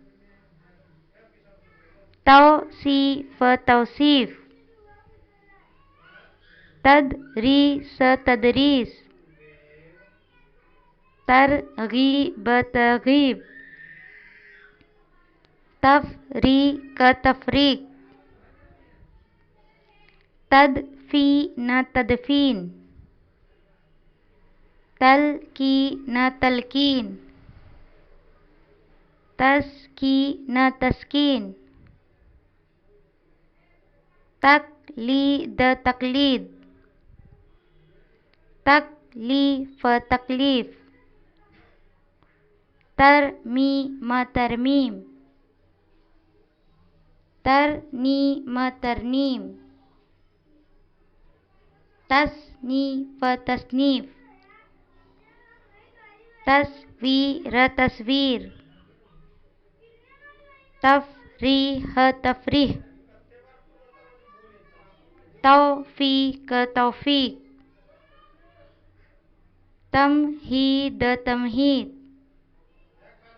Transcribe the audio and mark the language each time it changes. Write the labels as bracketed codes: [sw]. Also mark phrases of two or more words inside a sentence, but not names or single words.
[hi] तौसीफ तौसीफ, तदरीस तदरीस, तरगीब तरगीब, तफ़रीक तफ़रीक, तदफ़ीन तदफ़ीन, तलकीन तलकीन, तस्कीन तस्कीन, तक़लीद तक़लीद, तकलीफ़ तकलीफ़, तरमीम तरमीम, तरनीम तरनीम, तसनीफ़ तसनीफ़, तस्वीर तस्वीर, तफ़रीह तफ़रीह, तौफ़ीक तौफ़ीक, तमहीद तमहीद।